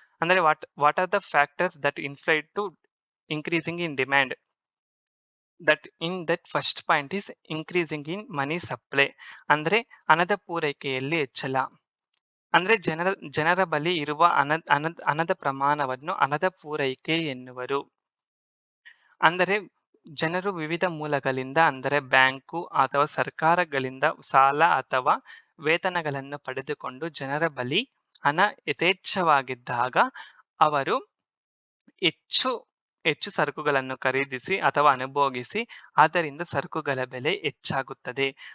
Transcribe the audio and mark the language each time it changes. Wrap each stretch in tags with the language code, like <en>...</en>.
<en>ಅಂದರೆ what are the factors that inflate to increasing in demand. that first point is increasing in money supply.</en> <kn>ಅಂದ್ರೆ ಹಣದ ಪೂರೈಕೆಯಲ್ಲಿ ಹೆಚ್ಚಳ. ಅಂದ್ರೆ ಜನರ ಬಳಿ ಇರುವ ಹಣದ ಪ್ರಮಾಣವನ್ನು ಹಣದ ಪೂರೈಕೆ ಎನ್ನುವರು. ಅಂದರೆ ಜನರು ವಿವಿಧ ಮೂಲಗಳಿಂದ ಅಂದರೆ ಬ್ಯಾಂಕು ಅಥವಾ ಸರ್ಕಾರಗಳಿಂದ ಸಾಲ ಅಥವಾ ವೇತನಗಳನ್ನು ಪಡೆದುಕೊಂಡು ಜನರ ಬಳಿ ಹಣ ಯಥೇಚ್ಛವಾಗಿದ್ದಾಗ ಅವರು ಹೆಚ್ಚು ಸರಕುಗಳನ್ನು ಖರೀದಿಸಿ ಅಥವಾ ಅನುಭೋಗಿಸಿ ಆದ್ದರಿಂದ ಸರಕುಗಳ ಬೆಲೆ ಹೆಚ್ಚಾಗುತ್ತದೆ.</kn>